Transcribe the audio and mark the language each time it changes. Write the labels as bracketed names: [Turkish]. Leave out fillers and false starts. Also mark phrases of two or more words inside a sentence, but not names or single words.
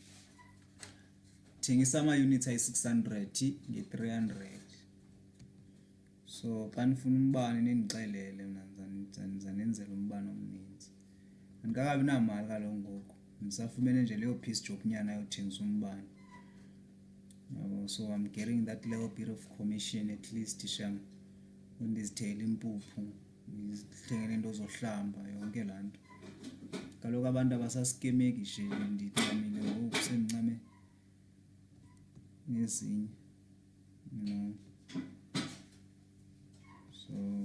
[Xhosa] ama-units ayi-600 nge-300. So xa nifuna umbane nindixelele mna ndiza nenzela umbane omninzi. Andikakabi namali kaloku ngoku, ndisafumene nje leyo [English] piece job [Xhosa] nyana yothengisa umbane. [English] So I'm getting that little bit of commission at least sham. [Xhosa] Ndizithengele impuphu, ndizithengele into zohlamba, yonke laa nto. Kaloku abantu abasaskemeki nje, ndicamile ngoku sendincame nezinye, so